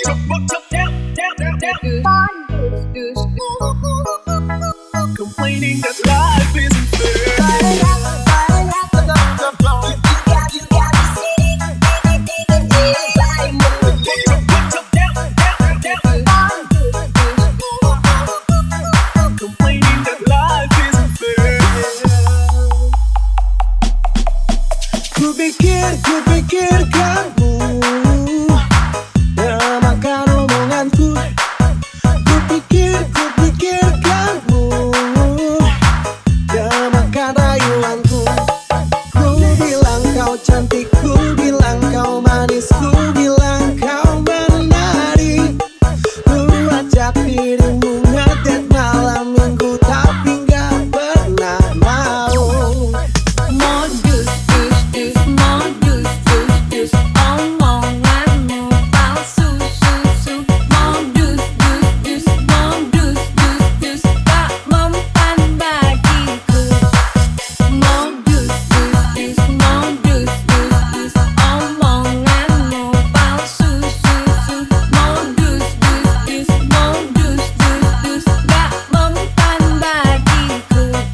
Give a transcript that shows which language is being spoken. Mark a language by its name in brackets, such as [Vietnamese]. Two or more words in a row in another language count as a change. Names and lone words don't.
[English] Complaining that life isn't fair. You got me singing, singing, singing everybody moving. Complaining that life isn't fair. [Indonesian] Kupikir kamu yang makan omonganku. Kupikir kamu yang makan rayuanku. Ku bilang kau cantik, ku bilang kau manis, ku bilang kau menari. Ku ajak dirimu ngedet malam minggu, tapi gak pernah mau. Modus, dus, modus, dus, omonganmu palsu, susu. Modus, dus, modus, dus, tak mempan bagiku. Modus, dus, modus, dus, omonganmu palsu, susu. Modus, dus, modus, dus, tak mempan bagiku.